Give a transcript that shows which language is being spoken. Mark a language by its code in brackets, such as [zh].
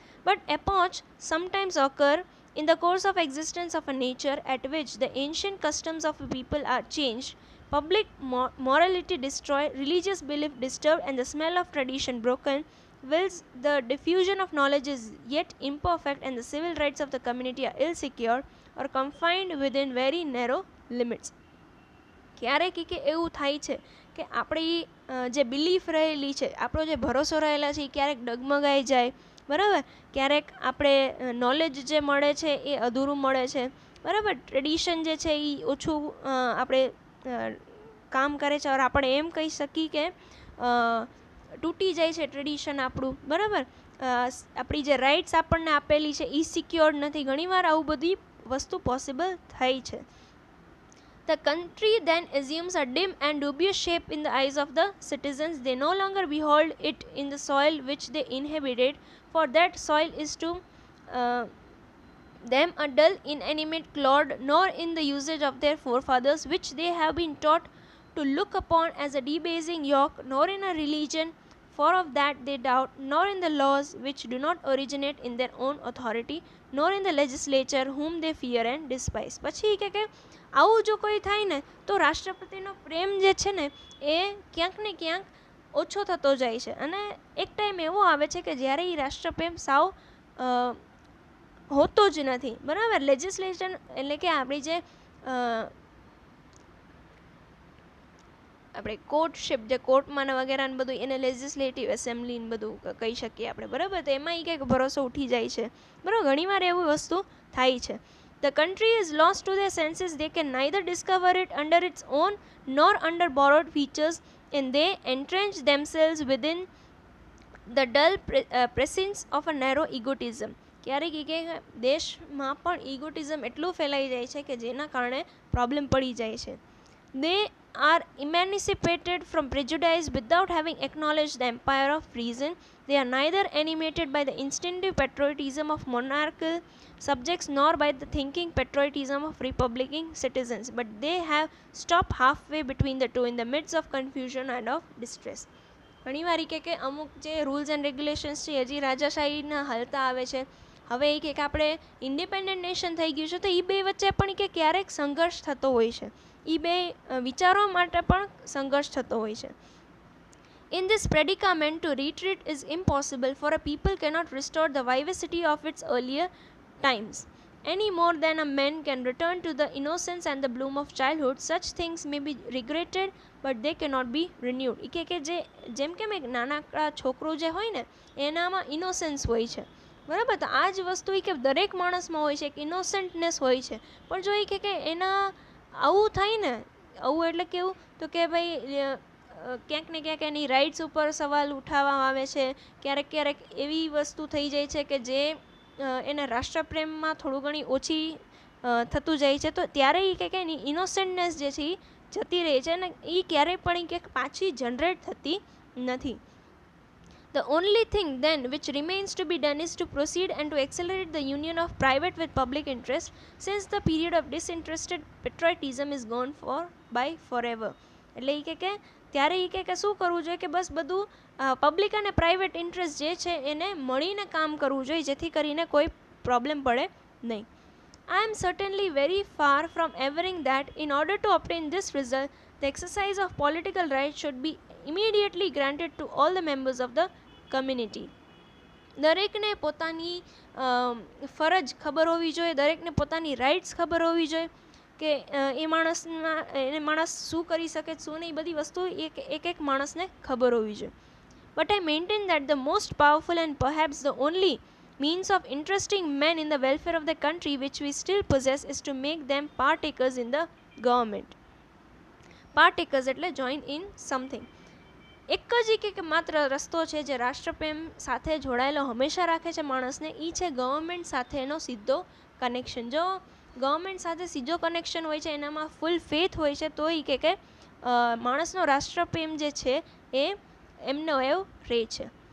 [en] But epochs sometimes occur in the course of existence of a nature at which the ancient customs of a people are changed, public morality destroyed, religious belief disturbed, and the smell of tradition broken, whilst the diffusion of knowledge is yet imperfect and the civil rights of the community are ill secured or confined within very narrow limits. [gu] ક્યારેક કે એવું થાય છે કે આપણી જે belief રહેલી છે, આપણો જે ભરોસો રહેલા છે એ ક્યારેક ડગમગાઈ જાય, બરાબર. ક્યારેક આપણે નોલેજ જે મળે છે એ અધૂરું મળે છે, બરાબર. ટ્રેડિશન જે છે એ ઓછું આપણે કામ કરે છે. [hi] और [gu] આપણે એમ કહી શકીએ કે તૂટી જાય છે ટ્રેડિશન આપણું, બરાબર. આપણી જે રાઇટ્સ આપણને આપેલી છે એ સિક્યોર્ડ નથી. ઘણીવાર આવું બધી વસ્તુ પોસિબલ થઈ છે. [en] The country then assumes a dim and dubious shape in the eyes of the citizens. They no longer behold it in the soil which they inhabited, for that soil is to them a dull, inanimate clod, nor in the usage of their forefathers, which they have been taught to look upon as a debasing yoke, nor in a religion, for of that they doubt, nor in the laws which do not originate in their own authority, nor in the legislature whom they fear and despise. [gu] પછી કે આવું જો કોઈ થાય ને તો રાષ્ટ્રપતિનો પ્રેમ જે છે ને એ ક્યાંક ને ક્યાંક ઓછો થતો જાય છે. અને એક ટાઈમ એવો આવે છે કે જ્યારે એ રાષ્ટ્રપ્રેમ સાવ હોતો જ નથી, બરાબર. લેજિસ્લેશન એટલે કે આપણી જે આપણે કોર્ટશીપ, જે કોર્ટમાં ને વગેરે ને બધું એને લેજિસ્લેટિવ એસેમ્બલી ને બધું કહી શકીએ આપણે, બરાબર. તો એમાં એ કંઈક ભરોસો ઉઠી જાય છે, બરાબર. ઘણીવાર એવી વસ્તુ થાય છે. [en] The country is lost to their senses. They can neither discover it under its own nor under borrowed features, and they entrench themselves within the dull presence of a narrow egotism. [gu] ક્યારેક કે દેશમાં પણ ઇગોટિઝમ એટલું ફેલાઈ જાય છે કે જેના કારણે પ્રોબ્લેમ પડી જાય છે. [en] They are emancipated from prejudice without having acknowledged the empire of reason. They are neither animated by the instinctive patriotism of monarchical subjects nor by the thinking patriotism of republican citizens, but they have stopped halfway between the two in the midst of confusion and of distress. [gu] ઘણીવાર કે અમુક જે rules and regulations છે હજી રાજાશાહીના હાલતા આવે છે. હવે એ કે આપણે ઇન્ડિપેન્ડન્ટ નેશન થઈ ગયું છે તો એ બે વચ્ચે પણ કે ક્યારેક સંઘર્ષ થતો હોય છે. એ બે વિચારો માટે પણ સંઘર્ષ થતો હોય છે. [en] In this predicament, to retreat is impossible, for a people cannot restore the vivacity of its earlier times. Any more than a man can return to the innocence and the bloom of childhood, such things may be regretted, but they cannot be renewed. [gu] કે જે જેમ કે એક નાનકડા છોકરો જે હોય ને એનામાં ઇનોસન્સ હોય છે, બરાબર. તો આ જ વસ્તુ કે દરેક માણસમાં હોય છે, એક ઇનોસન્ટનેસ હોય છે. પણ જો કે એના આવું થાય ને, આવું એટલે કેવું તો કે ભાઈ ક્યાંક ને ક્યાંક એની રાઇટ્સ ઉપર સવાલ ઉઠાવવામાં આવે છે. ક્યારેક ક્યારેક એવી વસ્તુ થઈ જાય છે કે જે એને રાષ્ટ્રપ્રેમમાં થોડું ઘણી ઓછી થતું જાય છે. તો ત્યારે એ કે એની ઇનોસન્ટનેસ જે છે એ જતી રહે છે અને એ ક્યારેય પણ કે પાછી જનરેટ થતી નથી. [en] The only thing then which remains to be done is to proceed and to accelerate the union of private with public interest, since the period of disinterested patriotism is gone by forever. [gu] એટલે એ કે ત્યારે એ કે શું કરવું જોઈએ કે બસ બધું public અને પ્રાઇવેટ ઇન્ટરેસ્ટ જે છે એને મળીને કામ કરવું જોઈએ, જેથી કરીને કોઈ પ્રોબ્લેમ પડે નહીં. [en] I am certainly very far from averring that in order to obtain this result, the exercise of political rights should be immediately granted to all the members of the community. [gu] દરેકને પોતાની ફરજ ખબર હોવી જોઈએ, દરેકને પોતાની રાઇટ્સ ખબર હોવી જોઈએ કે એ માણસ શું કરી શકે શું નહીં, બધી વસ્તુ એક એક માણસને ખબર હોવી જોઈએ. [en] But I maintain that the most powerful and perhaps the only means of interesting men in the welfare of the country which we still possess is to make them partakers in the government. Partakers [gu] એટલે [en] join in something. [gu] એક જ કે માત્ર રસ્તો છે જે રાષ્ટ્રપ્રેમ સાથે જોડાયેલો હંમેશા રાખે છે માણસને, એ છે ગવર્મેન્ટ સાથેનો સીધો કનેક્શન. જો ગવર્મેન્ટ સાથે સીધો કનેક્શન હોય છે, એનામાં ફૂલ ફેથ હોય છે, તો એ કે માણસનો રાષ્ટ્રપ્રેમ જે છે એ એમનો એવો રહે છે.